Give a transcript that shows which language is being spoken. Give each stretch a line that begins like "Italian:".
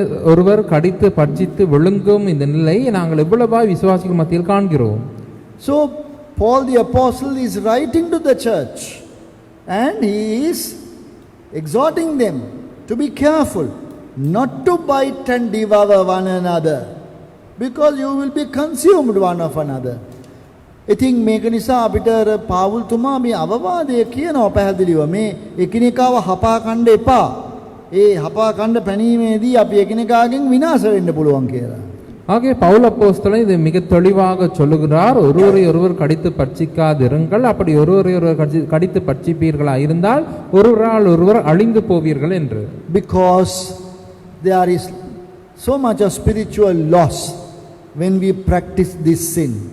Tamil: ஒருவர் கடித்து பட்சித்து விழுங்கும் இந்த நிலை நாங்கள் எவ்வளவாய் விசுவாசிகள் மத்தியில் காண்கிறோம்.
English: So Paul the apostle is writing to the church And he is exhorting them to be careful not to bite and devour one another, because you will be consumed one of another.
Sinhala: ඉතින් මේක නිසා අපිට පාවුල්තුමා මේ අවවාදය කියනවා පැහැදිලිව මේ එකිනෙකාව හපා කන්න එපා. ඒ හපා කන්න පැනීමේදී අපි එකිනෙකාගෙන් විනාශ වෙන්න පුළුවන් කියලා.
Tamil: ஆகவே பவுல் அப்போஸ்தலன் இதை மிக தெளிவாக சொல்லுகிறார். ஒருவரை ஒருவர் கடித்து பட்சிக்காதிருங்கள், அப்படி ஒருவரை ஒருவர் கடித்து பட்சிப்பீர்களா இருந்தால் ஒருவரால் ஒருவர் அழிந்து போவீர்கள் என்று.
English: Because there is so much of spiritual loss when we practice this sin.